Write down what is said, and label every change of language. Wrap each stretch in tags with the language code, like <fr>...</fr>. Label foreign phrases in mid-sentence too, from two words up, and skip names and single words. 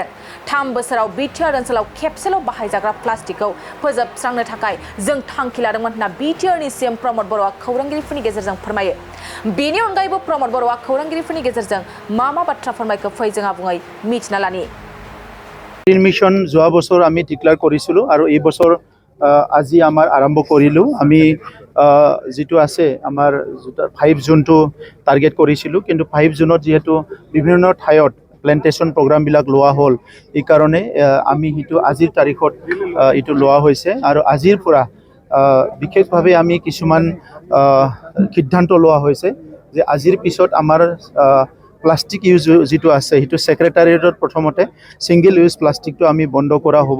<brx>3 बोसोराव बीटीआर ओनसोलाव खेबसेल' बाहायजाग्रा प्लास्टिकखौ फोजोबस्रांनो थाखाय जों थांखि लादोंमोन होनना बीटीआरनि सीएम प्रमद बर'आ खौरांगिरिफोरनि गेजेरजों फोरमायो। बेनि अनगायैबो प्रमद बर'आ खौरांगिरिफोरनि गेजेरजों मा बाथ्रा फोरमायखो फै जों आबुङै मिथिना लानि।</brx> <as>ग्रीन मिशन যোৱা বছৰ আমি ডিক্লেয়াৰ কৰিছিলোঁ আৰু এই বছৰ আজি আমাৰ আৰম্ভ কৰিলোঁ। আমি যেটো আছে আমাৰ 5 জুনটো টাৰ্গেট কৰিছিলোঁ, কিন্তু 5 জুনত যেহেতু বিভিন্ন ঠাইত</as> <en>plantation program</en> <as>বিলাক লোৱা হ'ল, এই কাৰণে আমি হিটো আজিৰ তাৰিখত ইটো লোৱা হৈছে আৰু আজিৰ পৰা বিশেষভাৱে আমি কিছুমান সিদ্ধান্ত লোৱা হৈছে যে আজিৰ পিছত আমাৰ</as> <en>plastic use</en> <as>যেটো আছে হিটো সেক্ৰেটাৰিয়েটত প্ৰথমতে</as> <en>single use</en> <as>প্লাষ্টিকটো আমি বন্ধ কৰা হ'ব।</as>